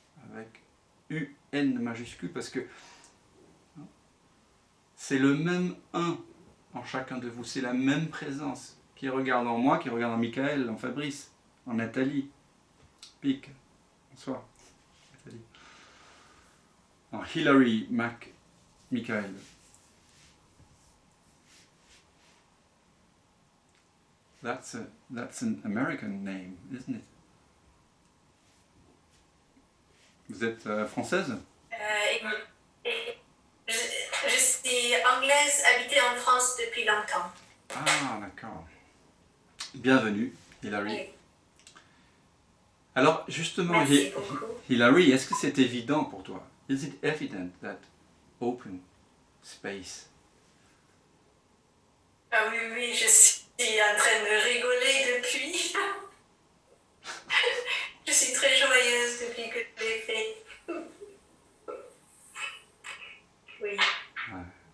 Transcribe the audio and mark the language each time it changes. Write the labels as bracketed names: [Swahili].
[French] avec UN majuscule, parce que c'est le même un en chacun de vous, c'est la même présence qui regarde en moi, qui regarde en Michael, en Fabrice, en Nathalie, Pic, bonsoir, Nathalie, en Hilary Michael. [English] That's an American name, isn't it? [French] Vous êtes française? Je suis anglaise, habitée en France depuis longtemps. Ah, d'accord. Bienvenue, Hilary. Oui. Alors, justement, Merci beaucoup. Hilary, est-ce que c'est évident pour toi? [English] Is it evident that open space? [French] Ah oui, oui, je suis en train de rigoler depuis. Je suis très joyeuse depuis que je l'ai fait. Oui. Ouais.